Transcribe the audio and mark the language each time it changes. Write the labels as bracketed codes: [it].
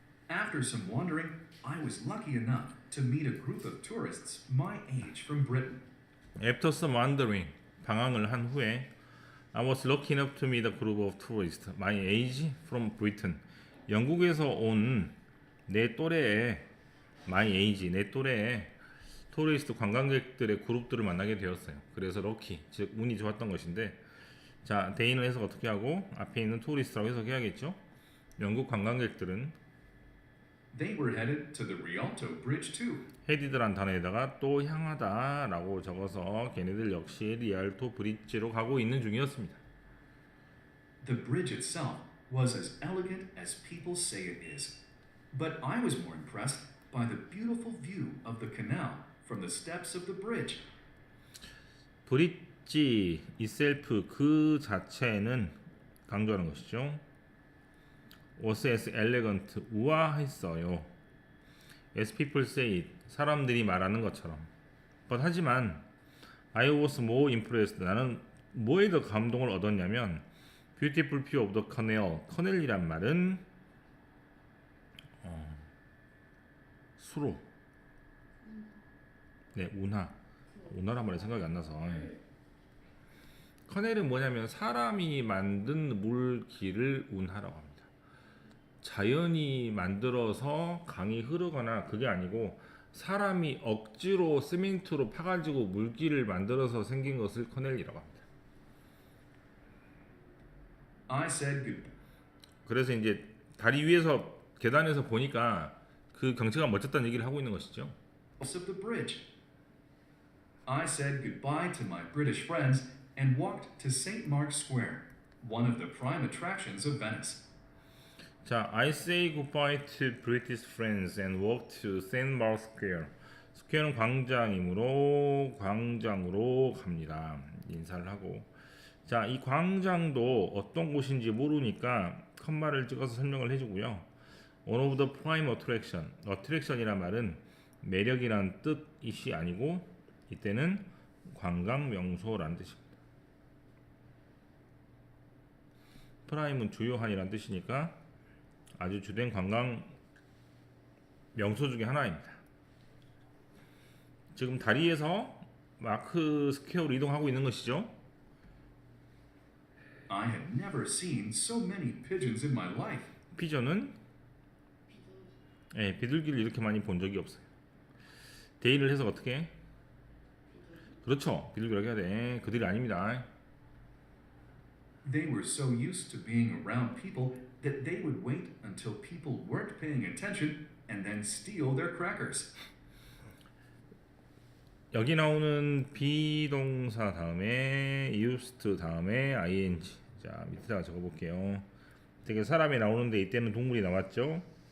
[en] After some wandering, I was lucky enough to meet a group of tourists my age from Britain. After some wandering, [ko] 방황을 한 후에 [en] I was lucky enough to meet a group of tourists my age from Britain. [ko] 영국에서 온 내 또래의 [en] my age, [ko] 내 또래의 토리스트 관광객들의 그룹들을 만나게 되었어요. 그래서 lucky, 즉 운이 좋았던 것인데 자, 데이는 해석 어떻게 하고 앞에 있는 토리스트라고 해석해야겠죠? 영국 관광객들은 [en] They were headed to the Rialto Bridge too. [ko] 헤디드란 단어에다가 또 향하다라고 적어서 걔네들 역시 리알토 브릿지로 가고 있는 중이었습니다. [en] The bridge itself was as elegant as people say it is. But I was more impressed by the beautiful view of the canal from the steps of the bridge. [ko] 브릿지 itself 그 자체는 강조하는 것이죠. [en] was as elegant [ko] 우아했어요. [en] as people say it [ko] 사람들이 말하는 것처럼. but 하지만 [en] I was more impressed [ko] 나는 뭐에 더 감동을 얻었냐면 [en] beautiful view of the canal [ko] 커넬이란 말은 수로 네 운하란 말이 생각이 안 나서 커넬은 뭐냐면 사람이 만든 물길을 운하라고 합니다. 자연이 만들어서 강이 흐르거나 그게 아니고 사람이 억지로 시멘트로 파가지고 물길을 만들어서 생긴 것을 커넬이라고 합니다. [en] I said goodbye. [ko] 그래서 이제 다리 위에서 계단에서 보니까 그 경치가 멋졌다는 얘기를 하고 있는 것이죠. [en] Of the bridge. I said goodbye to my British friends and walked to St. Mark's Square, one of the prime attractions of Venice. 자, I say goodbye to British friends and walk to St. Mark's Square. [ko] 스퀘어는 광장이므로 광장으로 갑니다. 인사를 하고. 자, 이 광장도 어떤 곳인지 모르니까 컴마를 찍어서 설명을 해주고요. [en] One of the prime attraction. [ko] attraction이란 말은 매력이란 뜻이 아니고 이때는 관광 명소라는 뜻입니다. 프라임은 주요한이란 뜻이니까 아주 주된 관광 명소 중에 하나입니다. 지금 다리에서 마크 스퀘어로 이동하고 있는 것이죠. [en] I had never seen so many pigeons in my life. [ko] 피전은 비둘기를 이렇게 많이 본 적이 없어요. 데이를 해서 어떻게 해? 그렇죠. 비둘기라고 해야 돼. 그들이 아닙니다. [en] They were so used to being around people that they would wait until people weren't paying attention and then steal their crackers. [ko] 여기 나오는 비동사 다음에 used 다음에 ing. 자, 밑에다가 적어볼게요. 되게 사람이 나오는데 이때는 동물이 나왔죠.